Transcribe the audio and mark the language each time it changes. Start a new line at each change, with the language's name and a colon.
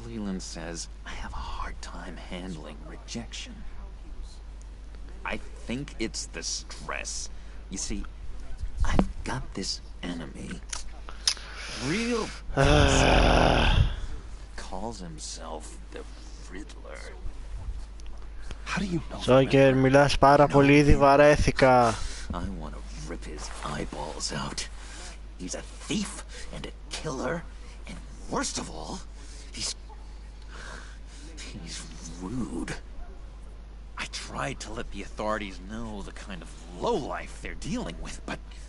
English: Leland says I have a hard time handling rejection. I think it's the stress. You see, I've got this enemy. Real calls himself the Riddler. How do you know?
Greek: Joker, μιλάς πάρα πολύ, ήδη βαρέθηκα.
English: I want to rip his eyeballs out. He's a thief and a killer, and worst of all, He's rude. I tried to let the authorities know the kind of lowlife they're dealing with, but...